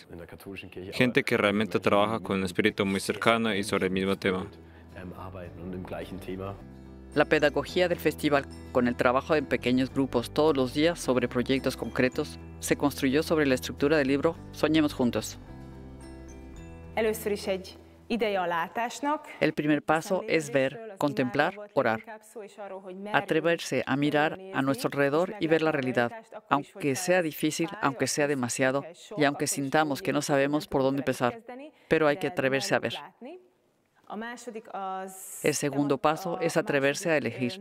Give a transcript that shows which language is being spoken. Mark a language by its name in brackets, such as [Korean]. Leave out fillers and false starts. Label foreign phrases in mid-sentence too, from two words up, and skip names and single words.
[Spanish] Gente que realmente trabaja con un espíritu muy cercano y sobre el mismo tema. La pedagogía del festival, con el trabajo en pequeños grupos todos los días sobre proyectos concretos, se construyó sobre la estructura del libro Soñemos juntos. [Hungarian] Először is egy ideje a látásnak. [Spanish] El primer paso es ver, contemplar, orar. Atreverse a mirar a nuestro alrededor y ver la realidad, aunque sea difícil, aunque sea demasiado, y aunque sintamos que no sabemos por dónde empezar, pero hay que atreverse a ver. El segundo paso es atreverse a elegir.